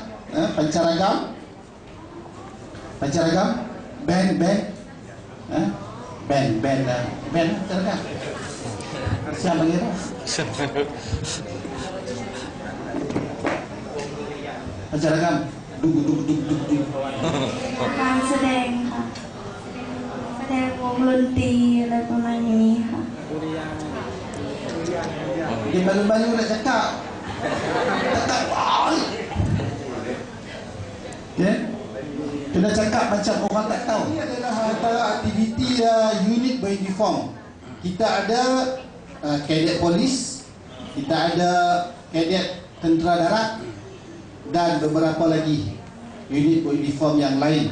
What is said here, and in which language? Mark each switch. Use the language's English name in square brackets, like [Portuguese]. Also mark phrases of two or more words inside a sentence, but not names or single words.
[Malay] Pancaragam, band pancaragam. Siapa panggil apa? Pancaragam, duk. [Thai] การแสดงค่ะ แสดงวงดนตรีอะไรประมาณนี้ค่ะ [Malay] Dia malu-malu nak cakap. Kena cakap macam orang tak tahu. Ini adalah antara aktiviti unit beruniform. Kita ada kadet polis, kita ada kadet tentera darat, dan beberapa lagi unit beruniform yang lain.